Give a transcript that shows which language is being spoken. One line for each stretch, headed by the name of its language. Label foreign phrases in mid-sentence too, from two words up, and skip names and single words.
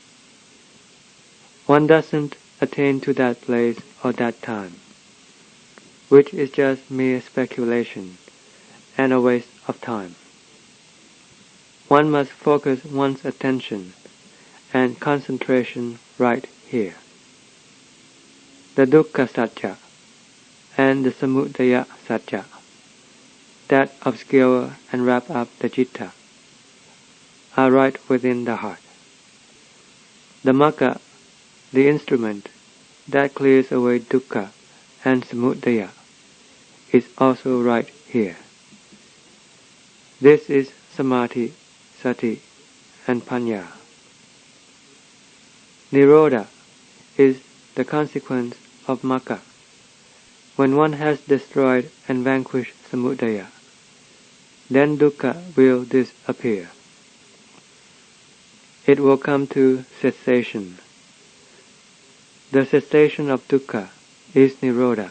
English: One doesn't attain to that place or that time, which is just mere speculation and a waste of time. One must focus one's attention and concentration right here. The
Pali: dukkha satya
English: and the
Pali: samudaya satya
English: that obscure and wrap up the citta are right within the heart. The magga, the instrument that clears away dukkha and samudaya, is also right here. This is
Pali: samadhi, sati,
English: and panya. Nirodha is the consequence of magga. When one has destroyed and vanquished samudaya, then dukkha will disappear. It will come to cessation. The cessation of dukkha is nirodha.